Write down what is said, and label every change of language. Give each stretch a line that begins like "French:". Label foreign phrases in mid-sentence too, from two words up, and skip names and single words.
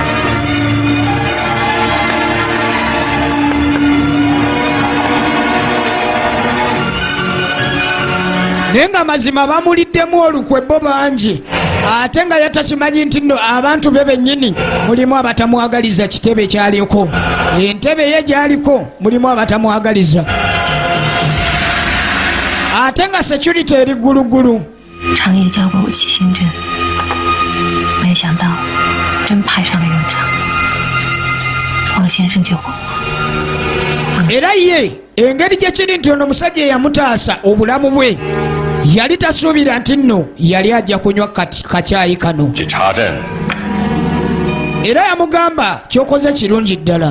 Ganda: Naye nga mazima bamuliddemu olukwe bo bangi ate nga yatakimanyi nti nno abantu be bennyini mulimu abatamwagaliza kitebe kyaliko, entebe ye gyaliko mulimu abatamwagaliza ate nga security eri ggulugulu.
Chinese: 长夜教过我七星阵，没想到真派上了用场。王先生救过我。
Ganda: Era ye engeri gye kiri nti ono omusajja eyamutaasa obulamu bwe yali tasuubira nti nno yali ajja kunywa kakyayi kano. Era yamugamba kyokoze kirungi ddala.